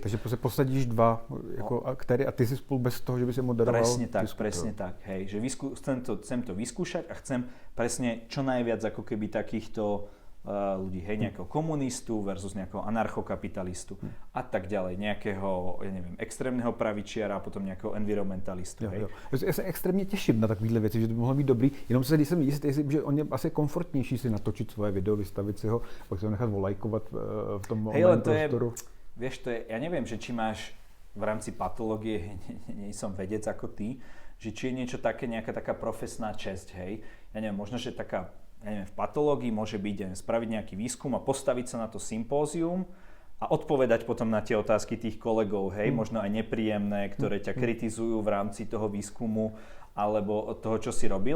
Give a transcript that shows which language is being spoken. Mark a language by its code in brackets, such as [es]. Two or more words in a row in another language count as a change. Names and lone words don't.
[cs] Takže se posadíš 2 jako aktéry a ty si spolu bez toho, že by si moderoval. [sk] Presne tak. Hej, že chcem to vyskúšať a chcem presne čo najviac ako keby takýchto ľudí, hej, nejakého komunistu versus nejakého anarchokapitalistu a tak ďalej, nejakého, ja neviem, extrémneho pravičiara a potom nejakého environmentalistu, hej. [cs] Já se extrémně těším na takovéhle věci, že to by mohlo být dobrý, jenom se když jsem jistý, že on je asi komfortnější si natočit svoje video, vystavit si ho, pak se ho nechat volajkovat v tom online prostoru. [sk] Vieš, to je, ja neviem, že či máš v rámci patológie, nie som vedec ako ty, že či je niečo také, nejaká taká profesná česť, hej. Ja neviem, možno, že taká, ja neviem, v patológii môže byť, spraviť nejaký výskum a postaviť sa na to sympózium a odpovedať potom na tie otázky tých kolegov, hej, možno aj nepríjemné, ktoré ťa kritizujú v rámci toho výskumu alebo toho, čo si robil.